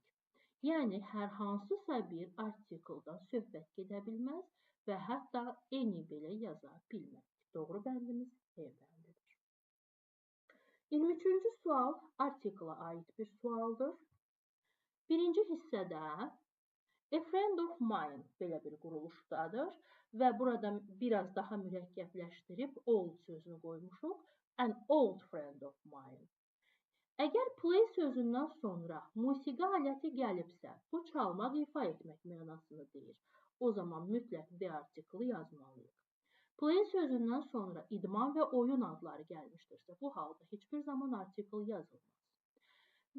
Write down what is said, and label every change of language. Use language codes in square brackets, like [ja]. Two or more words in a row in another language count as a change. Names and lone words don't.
[az] Yəni, hər hansısa bir artikldan söhbət gedə bilməz və hətta any belə yaza bilməz. Doğru bəndimiz E bəndidir. 23-cü sual artikla aid bir sualdır. Birinci hissədə [en] a friend of mine [az] belə bir quruluşdadır və burada biraz daha mürəkkəbləşdirib old sözünü qoymuşuq. [en] An old friend of mine. [az] Əgər play sözündən sonra musiqi aləti gəlibsə, bu çalmaq, ifa etmək mənasını deyir. O zaman mütləq D artiklı yazmalıyıq. Play sözündən sonra idman və oyun adları gəlmişdirsə, bu halda heç bir zaman artikl yazılmaz.